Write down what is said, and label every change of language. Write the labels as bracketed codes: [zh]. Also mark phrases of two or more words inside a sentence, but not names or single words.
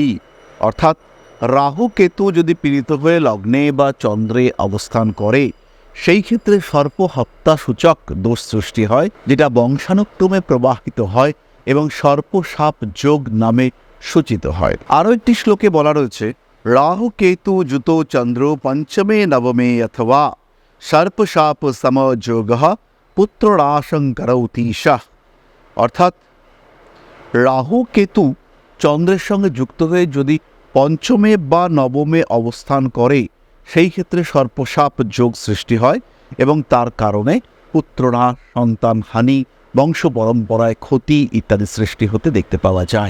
[bn] অর্থাৎ রাহু কেতু যদি পীড়িত হয়ে লগ্নে বা চন্দ্রে অবস্থান করে, সেই ক্ষেত্রে সর্প হত্যা সূচক দোষ সৃষ্টি হয়, যেটা বংশানুক্রমে প্রবাহিত হয় এবং সর্পসাপ যোগ নামে সূচিত হয়। আরও একটি শ্লোকে বলা রয়েছে, [sa] राहु केतु जुतो चंद्रो पंचमे नवमे अथवा सर्प शाप समयोग पुत्रनाशं करौतीशः। [bn] অর্থাৎ রাহু কেতু চন্দ্রের সঙ্গে যুক্ত হয়ে যদি পঞ্চমে বা নবমে অবস্থান করে সেই ক্ষেত্রে সর্পসাপ যোগ সৃষ্টি হয় এবং তার কারণে পুত্রনাশ, সন্তানহানি, বংশ পরম্পরায় ক্ষতি ইত্যাদি সৃষ্টি হতে দেখতে পাওয়া যায়।